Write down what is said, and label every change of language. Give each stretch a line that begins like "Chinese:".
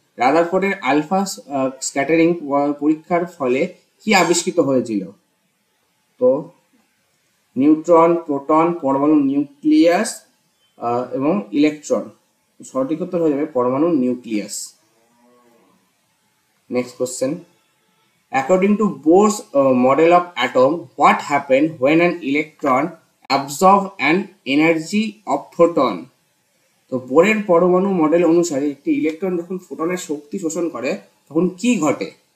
Bangla: রাদারফোর্ডের alpha scattering পরীক্ষার ফলে কি আবিষ্কৃত হয়েছিল? তো নিউট্রন, প্রোটন, পরমাণু নিউক্লিয়াস এবং ইলেকট্রন। সঠিক উত্তর হয়ে যাবে পরমাণু nucleus. Next question.
English: According to Bohr's model of atom, what happened when an electron absorbs an energy of photon?
Bangla: তো বোরের পরমাণু মডেল অনুসারে একটি ইলেকট্রন যখন ফোটনের শক্তি শোষণ করে তখন কি ঘটে?